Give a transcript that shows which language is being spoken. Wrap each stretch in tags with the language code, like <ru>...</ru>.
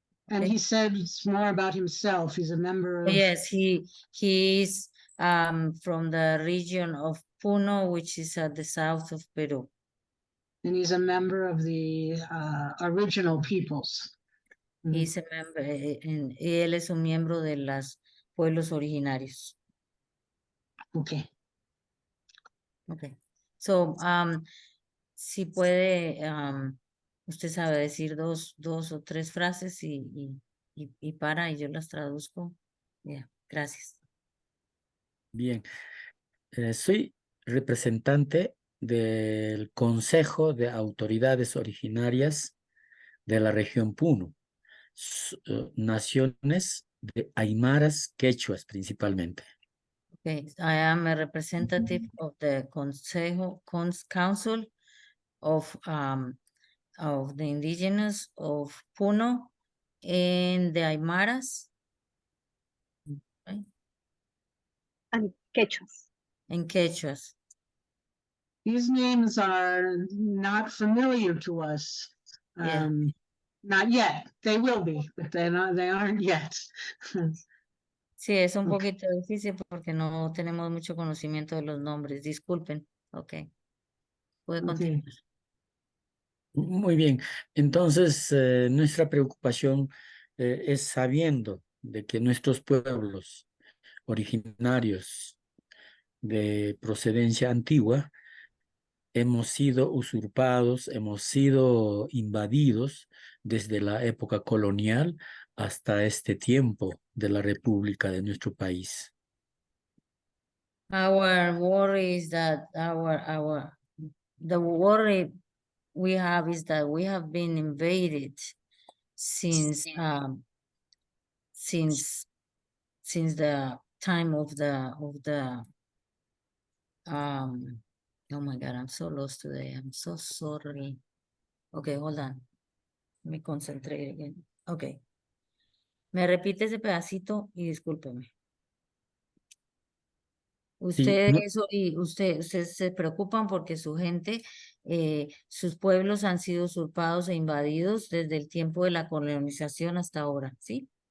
<en>And he said it's more about himself. He's a member of... Yes, he is from the region of Puno, which is at the south of Peru. And he's a member of the original peoples. He's a member,</en> <es>y él es un miembro de los pueblos originarios.</es> <en>Okay. Okay.</en> <es>So, si puede, usted sabe decir dos o tres frases y yo las traduzco.</es> <en>Yeah, gracias.</en> <es>Bien. Soy representante del Consejo de Autoridades Originarias de la región Puno, naciones de aymaras, quechuas principalmente.</es> <en>Okay, I am a representative of the Council of the indigenous of Puno and the Aymaras, right? And quechuas. And Quechuas. These names are not familiar to us. Yeah. Not yet. They will be, but they aren't yet.</en> <es>Sí, es un</es> <en>Okay.</en> <es>poquito difícil porque no tenemos mucho conocimiento de los nombres. Disculpen. Okay. Puede continuar. Muy bien. Entonces, nuestra preocupación es sabiendo de que nuestros pueblos originarios de procedencia antigua hemos sido usurpados, hemos sido invadidos desde la época colonial hasta este tiempo de la República de nuestro país.</es> <en>Our worry is that the worry we have is that we have been invaded since since the time of the oh my God, I'm so lost today. I'm so sorry. Okay, hold on. Let me concentrate again. Okay.</en> <es>Me repite ese pedacito y discúlpeme. Sí, no- Ustedes se preocupan porque su gente, sus pueblos han sido usurpados e invadidos desde el tiempo de la colonización hasta ahora, ¿sí?</es>